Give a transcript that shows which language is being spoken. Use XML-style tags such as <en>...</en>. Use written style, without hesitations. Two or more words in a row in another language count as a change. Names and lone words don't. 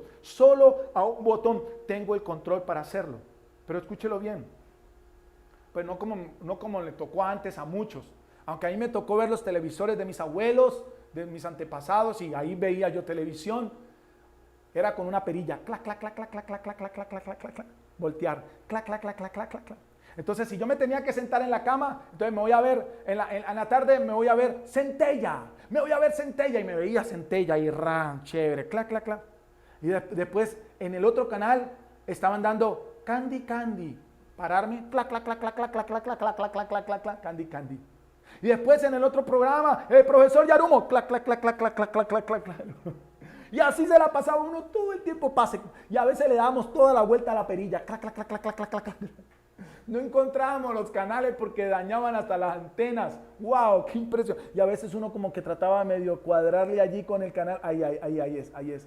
<es>Solo a un botón tengo el control para hacerlo. Pero escúchelo bien. Pues no como le tocó antes a muchos. Aunque a mí me tocó ver los televisores de mis abuelos, de mis antepasados, y ahí veía yo televisión. Era con una perilla, clac, clac, clac, clac, clac, clac, clac, clac, clac, clac, clac, clac, clac, voltear, clac, clac, clac, clac, clac, clac, clac. Entonces, si yo me tenía que sentar en la cama, entonces me voy a ver, en la tarde me voy a ver Centella, y me veía Centella y chévere, clac, clac, clac. Y después, en el otro canal, estaban dando Candy, pararme, clac, clac, clac, clac, clac, clac, clac, clac, clac, clac, clac, clac, clac, clac, Candy. Y después en el otro programa, el profesor Yarumo, clac, clac, clac, clac, clac, clac, clac, clac, clac. Y así se la pasaba uno todo el tiempo pase. Y a veces le dábamos toda la vuelta a la perilla. Clac, clac, clac, clac, clac, clac, clac. No encontrábamos los canales porque dañaban hasta las antenas. ¡Wow! ¡Qué impresión! Y a veces uno como que trataba medio cuadrarle allí con el canal. Ahí es.</es>